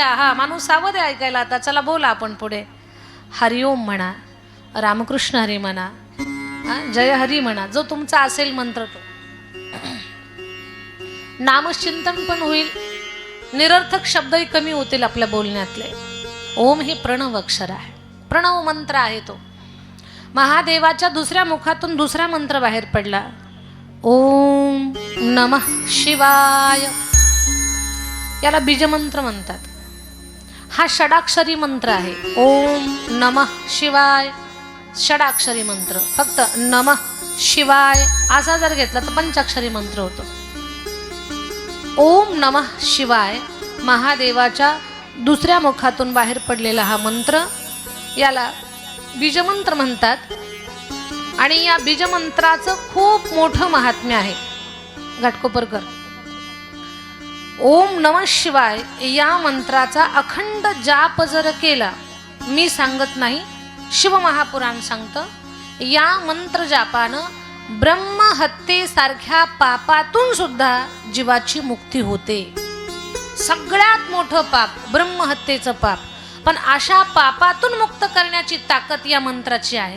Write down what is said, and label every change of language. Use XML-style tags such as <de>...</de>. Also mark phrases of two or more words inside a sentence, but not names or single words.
<mr>हा माणूस सावध आहे ऐकायला, आता चला बोला आपण पुढे. हरिओम म्हणा, रामकृष्ण हरी म्हणा, जय हरी म्हणा, जो तुमचा असेल मंत्र तो. नामचिंतन पण होईल, निरर्थक शब्दही कमी होतील आपल्या बोलण्यातले. ओम हे प्रणव अक्षर आहे, प्रणव मंत्र आहे तो. महादेवाच्या दुसऱ्या मुखातून दुसरा मंत्र बाहेर पडला,</mr> <sa>ओम नमः शिवाय.</sa> <mr>याला बीजमंत्र म्हणतात. हा षडाक्षरी मंत्र आहे.</mr> <sa>ओम नमः शिवाय</sa> <mr>षडाक्षरी मंत्र. फक्त</mr> <sa>नमः शिवाय</sa> <mr>असा जर घेतला तर पंचाक्षरी मंत्र होतो.</mr> <sa>ओम नमः शिवाय</sa> <mr>महादेवाच्या दुसऱ्या मुखातून बाहेर पडलेला हा मंत्र, याला बीजमंत्र म्हणतात. आणि या बीजमंत्राचं खूप मोठं महात्म्य आहे. घाटकोपरकर,</mr> <sa>ओम नमः शिवाय</sa> <mr>या मंत्राचा अखंड जाप जर केला, मी सांगत नाही, शिवमहापुराण सांगतं, या मंत्र जापानं ब्रह्महत्येसारख्या पापातून सुद्धा जीवाची मुक्ती होते. सगळ्यात मोठं पाप ब्रह्महत्येचं पाप, पण अशा पापातून मुक्त करण्याची ताकद या मंत्राची आहे.</mr>